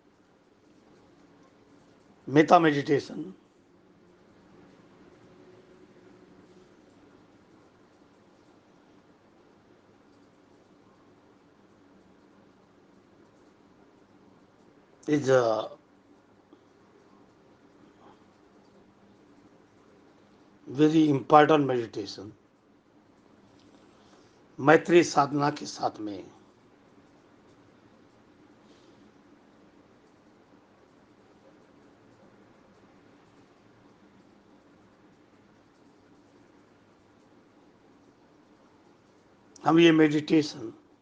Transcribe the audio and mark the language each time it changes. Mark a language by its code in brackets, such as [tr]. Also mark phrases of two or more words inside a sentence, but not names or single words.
[en] मेथा मेडिटेशन is a very important meditation। [hi] मैत्री साधना के साथ में हम ये मेडिटेशन